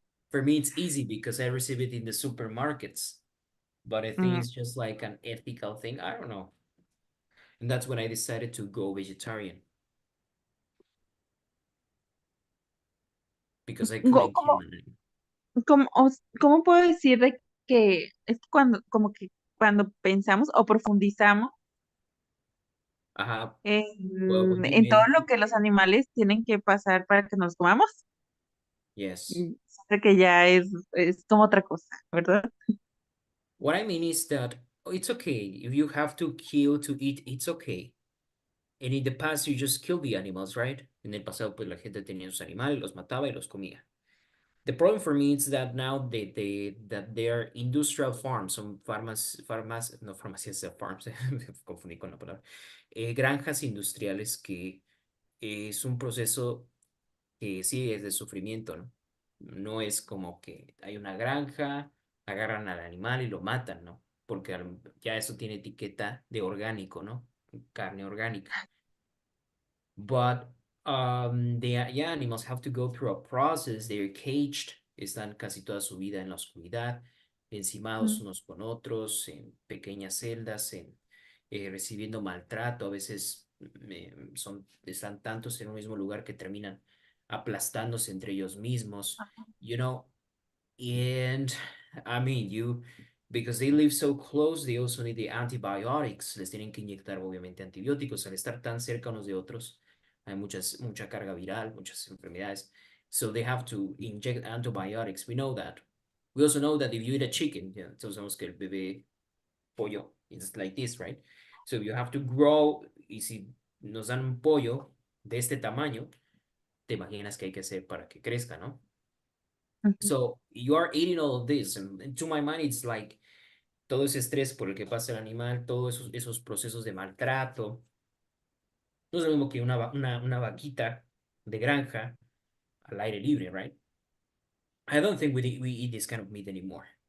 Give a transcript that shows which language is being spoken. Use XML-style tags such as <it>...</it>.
<en>For me, it's easy because I receive it in the supermarkets. But I think it's just like an ethical thing. I don't know. And that's when I decided to go vegetarian. Because I couldn't kill an animal.</en> <es>¿Cómo puedo decir de que es como que cuando pensamos o profundizamos</es> <en>Ajá. Well, what you</en> <es>en todo</es> <en>meant,</en> <es>lo que los animales tienen que pasar para que nos comamos?</es> <en>yes.</en> <es>Siento que ya es como otra cosa, ¿verdad?</es> <en>What I mean is that it's okay. If you have to kill to eat, it's okay. And in the past, you just kill the animals, right?</en> <es>En el pasado, pues la gente tenía sus animales, los mataba y los comía.</es> <en>The problem for me is that now that they are industrial farms,</en> <es>son no farmacias, farms, me confundí con la palabra, granjas industriales que es un proceso que sí es de sufrimiento, ¿no? No es como que hay una granja, agarran al animal y lo matan, ¿no? Porque ya eso tiene etiqueta de orgánico, ¿no? Carne orgánica.</es> <en>But the animals have to go through a process. They're caged.</en> <es>Están casi toda su vida en la oscuridad, encimados unos con otros, en pequeñas celdas, recibiendo maltrato. A veces están tantos en un mismo lugar que terminan aplastándose entre ellos mismos, you know.</es> <en>And I mean, because they live so close, they also need the antibiotics.</en> <es>Les tienen que inyectar, obviamente, antibióticos. Al estar tan cerca unos de otros, hay mucha carga viral, muchas enfermedades.</es> <en>So they have to inject antibiotics. We know that. We also know that if you eat a chicken, yeah,</en> <es>entonces sabemos que el bebé pollo</es> <en>is like this, right? So you have to grow,</en> <es>y si nos dan un pollo de este tamaño, te imaginas qué hay que hacer para que crezca, ¿no?</es> <en>So you are eating all of this, and to my mind, it's like</en> <es>todo ese estrés por el que pasa el animal, todos esos procesos de maltrato. No es lo mismo que una vaquita de granja al aire libre, right?</es> <en>I don't think we eat this kind of meat anymore.</en>